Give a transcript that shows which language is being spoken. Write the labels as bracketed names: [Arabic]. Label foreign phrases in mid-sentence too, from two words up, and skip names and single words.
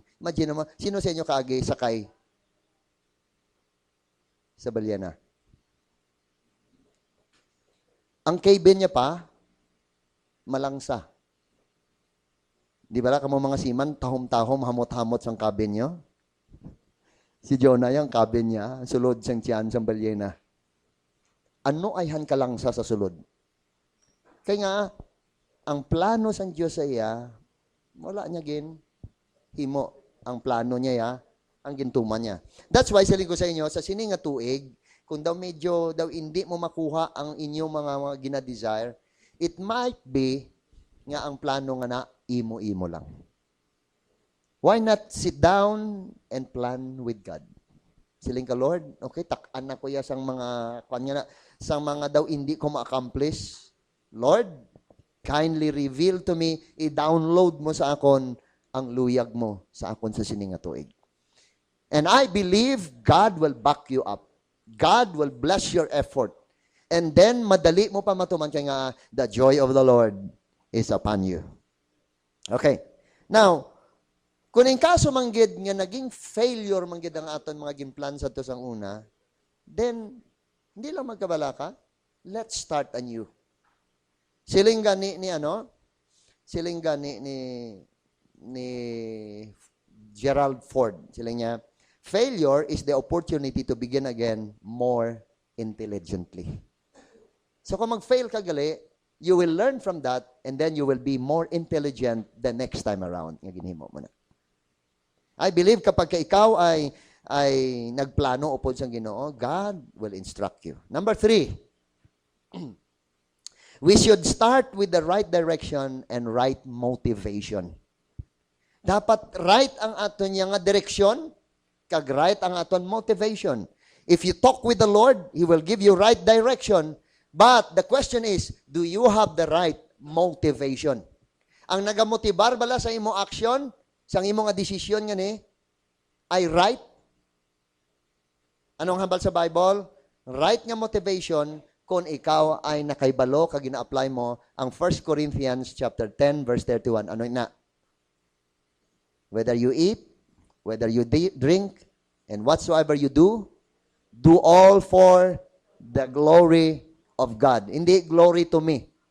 [Hiligaynon] Imagine mo, sino sa inyo kaagi sakay sa balyena? Ang cabin niya pa, malangsa. Di ba kamo mga seaman, tahom-tahom, hamot-hamot sang cabin niyo? Si Jonah yung cabin niya, sulod sang tiyan sang balyena. Ano ay han kalangsa sa sulod? Kaya nga, ang plano sang Diyos sa iya, wala niya gin, himo. Ang plano niya ya, ang gintuman niya. [English] That's why, [Hiligaynon] saling ko sa inyo, sa sining nga tuig, kung daw medyo, daw hindi mo makuha ang inyong mga gina-desire, [English] it might be [Hiligaynon] nga ang plano nga na, imo-imo lang. [English] Why not sit down and plan with God? [Hiligaynon] Siling ka, Lord, okay, takan na ko ya sang mga, kanya na, sang mga daw hindi ko ma-accomplish. Lord, [English] kindly reveal to me, [Hiligaynon] i-download mo sa akon ang luyag mo sa akon sa sining nga tuig. [English] And I believe God will back you up. God will bless your effort. And then, [Hiligaynon] madali mo pa matuman kaya nga, [English] the joy of the Lord is upon you. Okay. Now, [Hiligaynon] kung yung kaso manggid nga naging failure manggid ang aton mga gimplan sa to sang una, then, hindi lang magkabala ka. [English] Let's start anew. [Hiligaynon] Siling gani ni ano? Siling gani ni Gerald Ford. Siling niya, [English] failure is the opportunity to begin again more intelligently. [Hiligaynon] So kung mag-fail ka gali, [English] you will learn from that and then you will be more intelligent the next time around. [Hiligaynon] Nga ginhimo mo na. [English] I believe [Filipino] kapag ikaw ay nagplano [Hiligaynon] upod sa Ginoo, [English] God will instruct you. Number 3, we should start with the right direction and right motivation. [Hiligaynon] Dapat right ang aton nga direksyon, kag right ang aton motivation. [English] If you talk with the Lord, He will give you right direction. But the question is, do you have the right motivation? [Hiligaynon] Ang nagamotibar bala sa imo action, sa imo nga desisyon nga ni, ay right? Anong hambal sa Bible? Right nga motivation kung ikaw ay nakaibalo kag gina-apply mo ang 1 Corinthians chapter 10 verse 31. Ano na? [English] Whether you eat, whether you drink, and whatsoever you do all for the glory of God. Hindi glory to me.